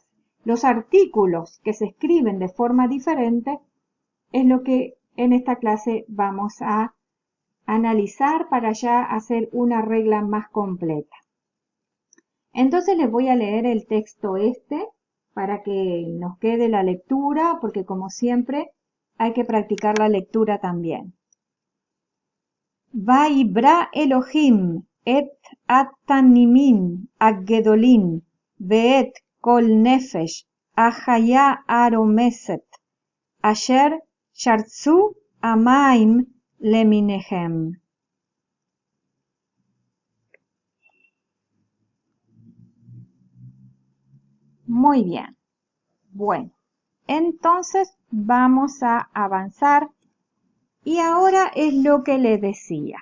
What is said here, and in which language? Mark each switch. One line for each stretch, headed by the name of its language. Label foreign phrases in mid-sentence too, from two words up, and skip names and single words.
Spanish: Los artículos que se escriben de forma diferente es lo que en esta clase vamos a analizar para ya hacer una regla más completa. Entonces les voy a leer el texto para que nos quede la lectura, porque como siempre hay que practicar la lectura también.
Hebrew: ויברא אלהים את התנינים הגדלים ואת כל נפש החיה הרמשת אשר שרצו המים למינהם.
Spanish: Muy bien. Bueno, entonces vamos a avanzar y ahora es lo que les decía.